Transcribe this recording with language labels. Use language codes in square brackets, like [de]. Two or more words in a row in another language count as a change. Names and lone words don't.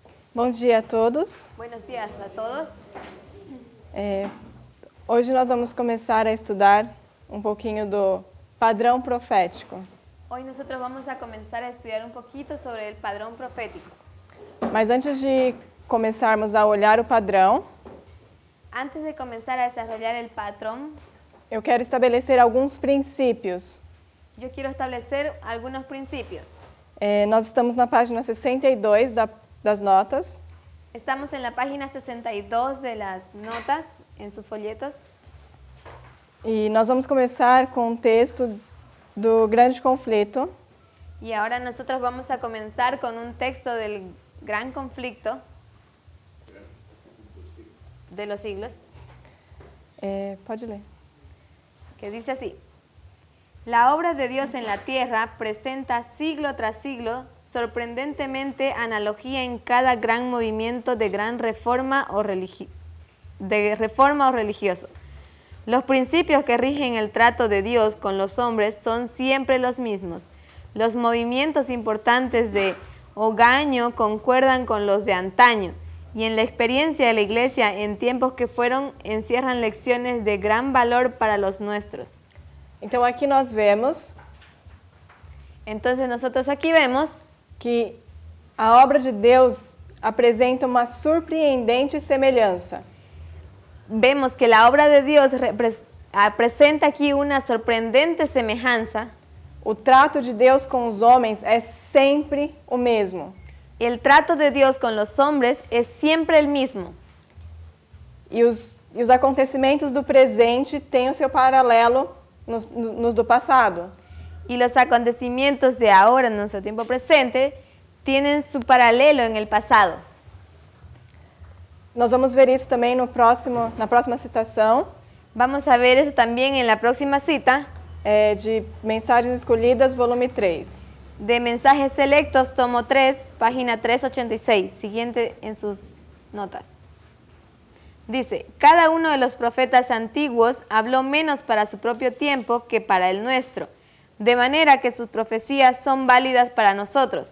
[pt] Bom dia a todos. [es] Buenos días a todos. [pt] Hoje nós vamos começar a estudar um pouquinho do padrão profético. [es] Hoy nosotros vamos a comenzar a estudiar un poquito sobre el padrón profético. [pt] Mas antes de começarmos a olhar o padrão, [es] Antes de comenzar a desarrollar el patrón, [pt] eu quero estabelecer alguns princípios. [es] yo quiero establecer algunos principios. [pt] Nós estamos na página 62 das notas. [es] Estamos en la página 62 de las notas en sus folletos [pt] E nós vamos começar com um texto do Grande Conflito, [es] y ahora nosotros vamos a comenzar con un texto del gran conflicto de los siglos, [pt] pode ler. [es] que dice así: la obra de Dios en la tierra presenta siglo tras siglo sorprendentemente analogía en cada gran movimiento de gran reforma o religioso. Los principios que rigen el trato de Dios con los hombres son siempre los mismos. Los movimientos importantes de hogaño concuerdan con los de antaño, y en la experiencia de la Iglesia en tiempos que fueron encierran lecciones de gran valor para los nuestros. [pt] Então aqui nós vemos [es] Entonces nosotros aquí vemos [pt] que a obra de Deus apresenta uma surpreendente semelhança. [es] Vemos que la obra de Dios presenta aquí una sorprendente semejanza. [pt] O trato de Deus com os homens é sempre o mesmo. [es] El trato de Dios con los hombres es siempre el mismo. [pt] E os acontecimentos do presente têm o seu paralelo nos do passado. [es] Y los acontecimientos de ahora, en nuestro tiempo presente, tienen su paralelo en el pasado. [pt] Nós vamos ver isso também na próxima citação, [es] Vamos a ver eso también en la próxima cita [pt] de Mensagens Escolhidas, volume 3. [es] de Mensajes Selectos, tomo 3, página 386, siguiente en sus notas. Dice: cada uno de los profetas antiguos habló menos para su propio tiempo que para el nuestro, de manera que sus profecías son válidas para nosotros.